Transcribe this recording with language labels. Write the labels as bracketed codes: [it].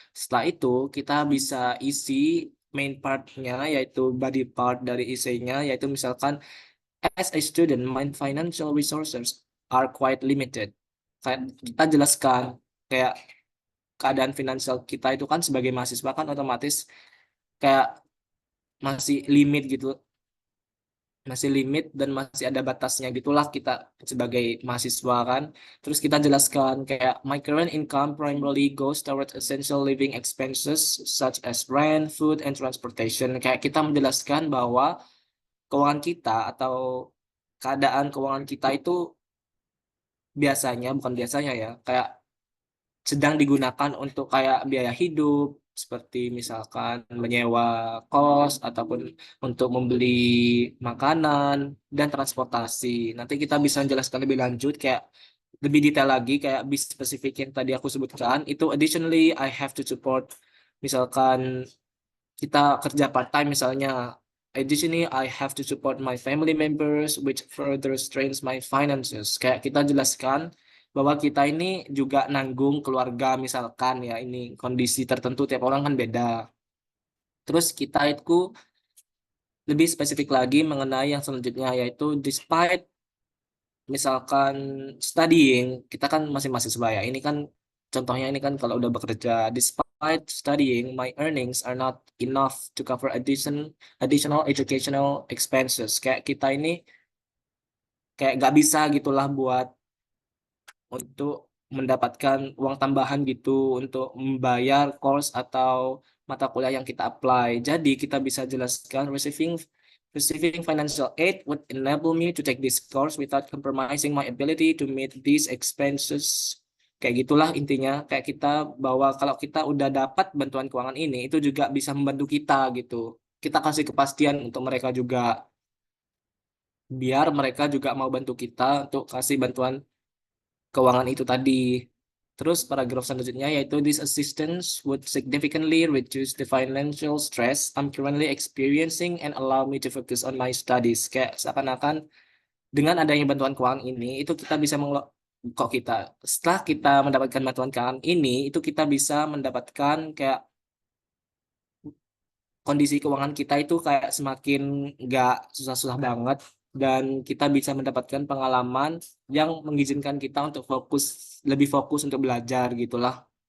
[id] Setelah itu, kita bisa isi main part-nya, yaitu body part dari isinya, yaitu misalkan, [en] as a student, my financial resources are quite limited. [id] Kayak kita jelaskan, kayak keadaan finansial kita itu kan sebagai mahasiswa kan otomatis kayak masih limit gitu, masih limit dan masih ada batasnya gitulah kita sebagai mahasiswa kan. Terus kita jelaskan kayak [en] my current income primarily goes towards essential living expenses such as rent, food, and transportation. [id] Kayak kita menjelaskan bahwa keuangan kita atau keadaan keuangan kita itu biasanya, bukan biasanya ya, kayak sedang digunakan untuk kayak biaya hidup, seperti misalkan menyewa kos ataupun untuk membeli makanan dan transportasi. Nanti kita bisa menjelaskan lebih lanjut kayak lebih detail lagi kayak bis spesifik yang tadi aku sebutkan. [en] Itu additionally I have to support [id] misalkan kita kerja [en] part time misalnya. Additionally, I have to support my family members, which further strains my finances. [id] Kayak kita jelaskan bahwa kita ini juga nanggung keluarga misalkan ya, ini kondisi tertentu tiap orang kan beda. Terus kita itu lebih spesifik lagi mengenai yang selanjutnya yaitu despite misalkan studying, kita kan masih mahasiswa ya. Ini kan contohnya ini kan kalau udah bekerja, [en] despite studying, my earnings are not enough to cover additional educational expenses. [id] Kayak kita ini kayak gak bisa gitulah buat untuk mendapatkan uang tambahan gitu untuk membayar course atau mata kuliah yang kita apply. Jadi kita bisa jelaskan [en] receiving financial aid would enable me to take this course without compromising my ability to meet these expenses. [id] Kayak gitulah intinya. Kayak kita bahwa kalau kita udah dapat bantuan keuangan ini itu juga bisa membantu kita gitu. Kita kasih kepastian untuk mereka juga biar mereka juga mau bantu kita untuk kasih bantuan keuangan itu tadi. Terus paragraf selanjutnya yaitu [en] this assistance would significantly reduce the financial stress I'm currently experiencing and allow me to focus on my studies. [id] Kayak seakan-akan dengan adanya bantuan keuangan ini itu kita bisa kok kita setelah kita mendapatkan bantuan keuangan ini itu kita bisa mendapatkan kayak kondisi keuangan kita itu kayak semakin nggak susah-susah banget dan kita bisa mendapatkan pengalaman yang mengizinkan kita untuk lebih fokus untuk belajar gitulah.